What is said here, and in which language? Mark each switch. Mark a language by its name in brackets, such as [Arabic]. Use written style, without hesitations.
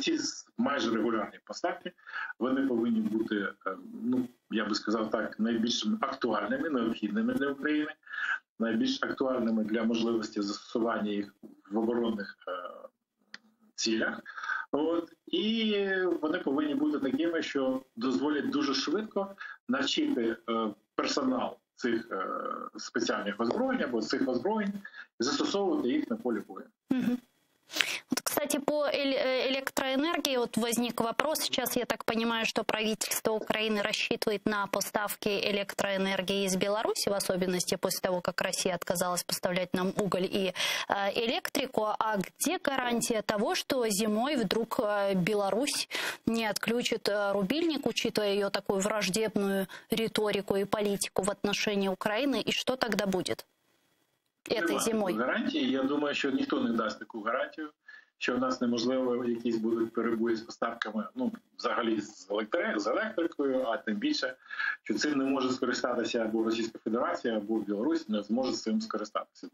[Ukrainian] Ці майже регулярні поставки, вони повинні бути, я би сказав так, найбільш актуальними, необхідними для України, найбільш актуальними для можливості застосування їх в оборонних цілях. І вони повинні бути такими, що дозволять дуже швидко навчити персонал цих спеціальних озброєнь або цих озброєнь і застосовувати їх на полі бою. [Russian] Вот, кстати, по электроэнергии вот возник вопрос. Сейчас я так понимаю, что правительство Украины рассчитывает на поставки электроэнергии из Беларуси, в особенности после того, как Россия отказалась поставлять нам уголь и электрику. А где гарантия того, что зимой вдруг Беларусь не отключит рубильник, учитывая ее такую враждебную риторику и политику в отношении Украины, и что тогда будет этой зимой? [Ukrainian] Гарантії, я думаю, що ніхто не дасть таку гарантію, що в нас неможливо якісь будуть перебої з поставками, ну, взагалі з електрикою, а тим більше, що цим не може скористатися або Російська Федерація, або Білорусь не зможе цим скористатися.